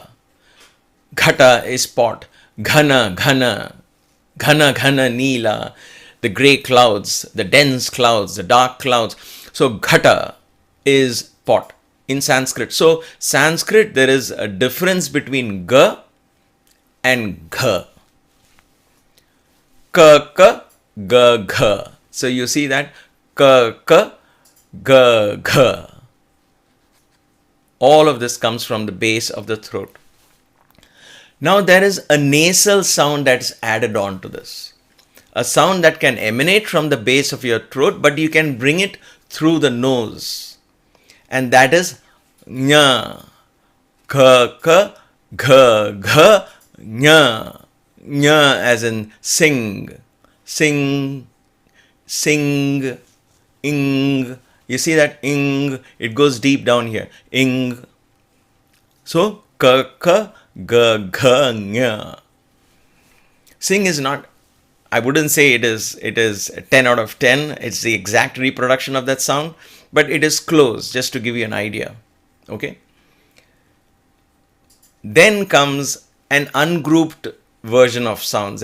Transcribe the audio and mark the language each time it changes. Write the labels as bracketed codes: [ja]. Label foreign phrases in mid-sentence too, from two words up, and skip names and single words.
[en] Ghata is pot. Ghana, ghana. [sa] Ghana, ghana, neela. [en] The grey clouds, the dense clouds, the dark clouds. So ghata is pot in Sanskrit. So Sanskrit, there is a difference between ga and gha. Ka, ka, ga, gha. So you see that? Ka, ka, ga, gha. All of this comes from the base of the throat. Now there is a nasal sound that's added on to this. A sound that can emanate from the base of your throat, but you can bring it through the nose. And that is nya. Ka, ka, gha, gha, nya. Nya as in sing. Sing, sing, ing. You see that ing, it goes deep down here. Ing. So, ka, ka, ga, gha, nya. Sing is not, I wouldn't say it is 10 out of 10. It's the exact reproduction of that sound. But it is close, just to give you an idea. Okay? Then comes an ungrouped version of sounds.